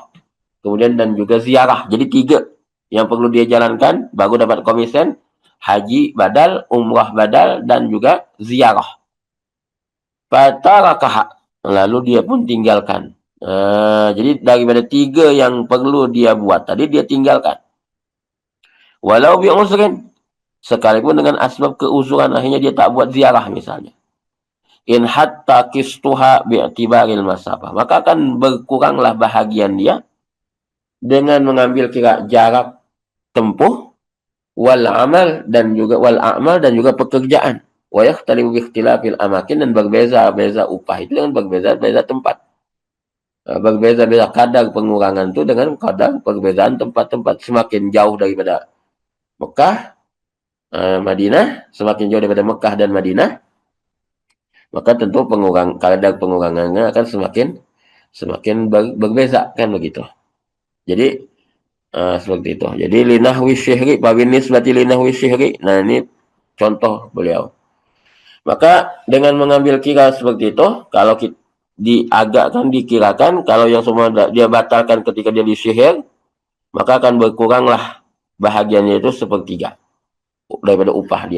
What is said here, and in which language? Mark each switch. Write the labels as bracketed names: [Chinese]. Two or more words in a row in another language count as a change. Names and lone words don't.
[Malay] Kemudian dan juga ziarah. Jadi 3 yang perlu dia jalankan baru dapat komisen: haji badal, umrah badal, dan juga ziarah. Fatarakaha, lalu dia pun tinggalkan. Jadi daripada 3 yang perlu dia buat tadi, dia tinggalkan. [Arabic] Walau bi'uzrin, [Malay] sekalipun dengan asbab keuzuran, akhirnya dia tak buat ziarah misalnya. [Arabic] In hatta kistuha bi'tibaril masafah, [Malay] maka akan berkuranglah bahagian dia dengan mengambil kira jarak tempuh [Arabic] wal amal [Malay] dan juga pekerjaan. [Arabic] Wa yakhtalifu bi ikhtilafil amakin, [Malay] dan berbeza-beza upah itu dengan berbeza-beza tempat. Berbeza-beza kadar pengurangan itu dengan kadar perbezaan tempat-tempat. Semakin jauh daripada Mekah, Madinah, semakin jauh daripada Mekah dan Madinah, maka tentu kadar pengurangannya akan semakin berbeza, kan begitu. Jadi seperti itu. [Arabic] Jadi linahwi syihri, babin nisbati linahwi syihri. [Malay] Nah, ini contoh beliau. Maka dengan mengambil kira seperti itu, kalau dikirakan, kalau yang semua dia batalkan ketika dia disihir, maka akan berkuranglah bahagiannya itu sepertiga daripada upah dia.